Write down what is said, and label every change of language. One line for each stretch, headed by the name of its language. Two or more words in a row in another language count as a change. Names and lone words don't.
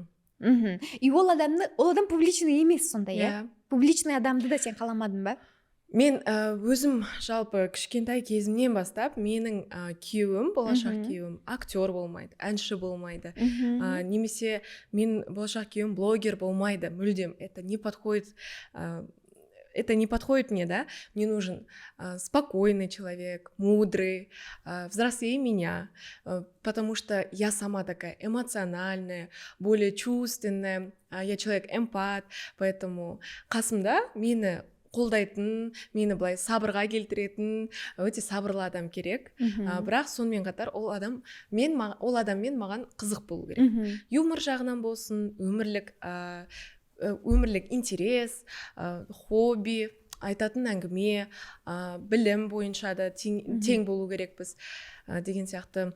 Kazakh: И ол адам публичный емес сондай, иә? Публичный адамды да сен қаламадың ба? Мен өзім жалпы кішкентай кезімнен бастап менің күйеуім, болашақ күйеуім актер болмайды, әнші болмайды, немесе мен болашақ күйеуім блогер болмайды, мүлдем.
Russian: Это не подходит мне, да? Мне нужен спокойный человек, мудрый, взрослее меня, потому что я сама такая эмоциональная, более чувственная, я человек эмпат, поэтому
Kazakh: қасымда мені қолдайтын, мені былай сабырға келтіретін өте сабырлы адам керек. Бірақ сонымен қатар ол адаммен маған қызық болу керек. Юмор жағынан болсын, өмірлік интерес, хобби, айтатын әңгіме, білім бойынша да тең болу керекпіз деген сияқты.